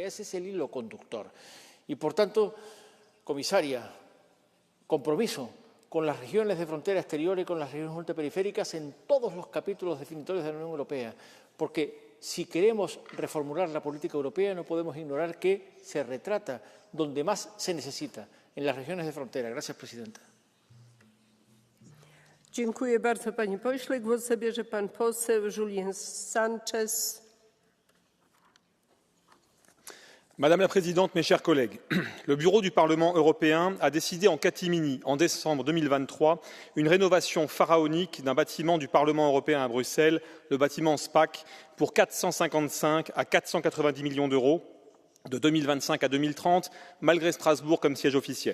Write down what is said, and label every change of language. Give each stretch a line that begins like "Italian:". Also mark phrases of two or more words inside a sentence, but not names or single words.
Spanish: Ese es el hilo conductor. Y, por tanto, comisaria, compromiso con las regiones de frontera exterior y con las regiones ultraperiféricas en todos los capítulos definitorios de la Unión Europea, porque si queremos reformular la política europea no podemos ignorar que se retrata donde más se necesita, en las regiones de frontera. Gracias, presidenta.
Polish: Dziękuję bardzo, panie pośle. Głos zabierze pan poseł Julien Sanchez.
French: Madame la Présidente, mes chers collègues, le Bureau du Parlement européen a décidé en catimini, en décembre 2023, une rénovation pharaonique d'un bâtiment du Parlement européen à Bruxelles, le bâtiment SPAC, pour 455 à 490 millions d'euros de 2025 à 2030, malgré Strasbourg comme siège officiel.